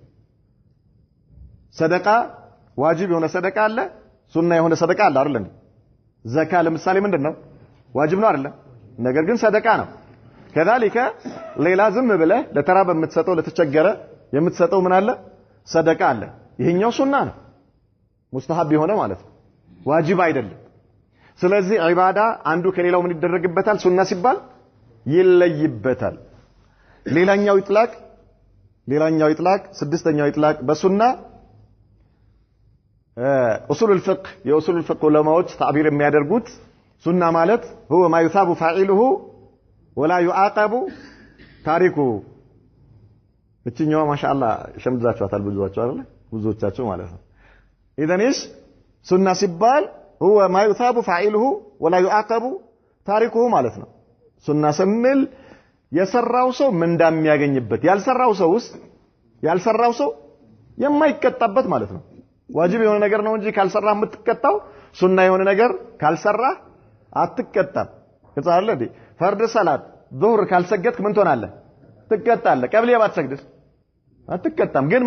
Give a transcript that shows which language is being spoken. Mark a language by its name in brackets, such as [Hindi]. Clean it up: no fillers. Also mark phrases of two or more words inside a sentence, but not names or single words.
[Amharic] ሰደቃ ዋጅብ የሆነ ሰደቃ አለ ሱና የሆነ ሰደቃ አለ አይደል ዘካ ለምሳሌ ምንድነው ዋጅብ ነው አይደል ነገር ግን ሰደቃ ነው كذلك ሌላ ዝም ብለህ ለተራበ የምትሰጠው ለተቸገረ የምትሰጠው ምን አለ ሰደቃ አለ ይሄኛው ሱና ነው ሙስተሐብ የሆነ ማለት ነው ዋጅብ አይደለም ስለዚህ ዒባዳ አንዱ ከሌላው ምን ይደረግበታል ሱና ሲባል ይለይበታል ሌላኛው ኢጥላቅ ስድስተኛው ኢጥላቅ በሱና [Arabic] اصول الفقه أصول الفقه [Amharic] ዑለማዎች تعبير የሚያደርጉት ሱና ማለት [Arabic] هو ما يثاب فاعله ولا يعاقب تاركه [Amharic] እቺኛው ማሻአላ ሸምዛችኋታል ብዙዎቻችሁ ማለት ነው [Arabic] اذا ايش [Amharic] ሱና ሲባል [Arabic] هو ما يثاب فاعله ولا يعاقب تاركه [Amharic] ማለት ነው ሱና ስንል የሰራው ሰው ምን እንደሚያገኝበት ያልሰራው ሰው የማይቀጣበት ማለት ነው ዋጅብ የሆነ ነገር ነው እንጂ ካልሰራ የምትቀጣው ሱና የሆነ ነገር ካልሰራ አትቀጣም ከዛለ ዲ ፈርድ ሰላት ዙህር ካልሰገድክ ምን ትሆናለህ ትቀጣለህ ቀብሊያ ባትሰግድስ አትቀጣም ግን